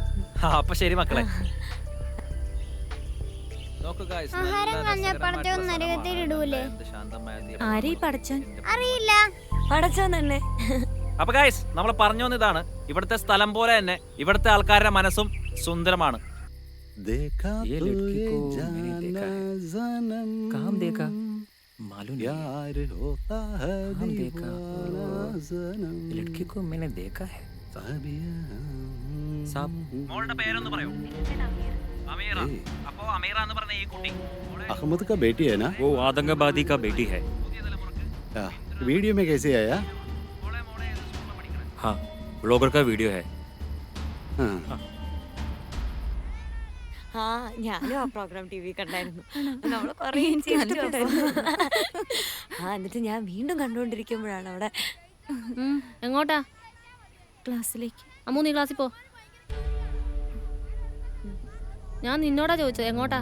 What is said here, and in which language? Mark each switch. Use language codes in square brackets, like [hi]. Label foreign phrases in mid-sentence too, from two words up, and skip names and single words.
[ml] അപ്പൊ ശരി മക്കളെ. അറിയില്ല. പടച്ചോൻ തന്നെ. അപ്പൊ ഗൈസ് നമ്മൾ പറഞ്ഞു വന്നതാണ്, ഇവിടുത്തെ സ്ഥലം പോലെ തന്നെ ഇവിടുത്തെ ആൾക്കാരുടെ മനസ്സും സുന്ദരമാണ്. [hi] ये लड़की को मैंने देखा है। कहाँ देखा? मालूम नहीं। कहाँ देखा? लड़की को मैंने देखा है। साहब [ml] മോളുടെ പേരൊന്ന് പറയൂ. അമീറ. അപ്പോ അമീറ എന്ന് പറഞ്ഞ ഈ കുട്ടി [hi] अहमद का बेटी है ना? वो आतंकवादी का बेटी है। वीडियो में कैसे आया? हाँ, ब्लॉगर का वीडियो है। हाँ। [ml] ആ ഞാനും ആ [en] program TV [ml] കണ്ടായിരുന്നു. നമ്മള് കൊറേ ചിരിച്ചിട്ടുണ്ടായിരുന്നു. എന്നിട്ട് ഞാൻ വീണ്ടും കണ്ടുകൊണ്ടിരിക്കുമ്പോഴാണ് അവിടെ. എങ്ങോട്ടാ? ക്ലാസ്സിലേക്ക്. അമ്മു നീ ക്ലാസ്സിൽ പോ. ഞാൻ നിന്നോടാ ചോദിച്ചത് എങ്ങോട്ടാ?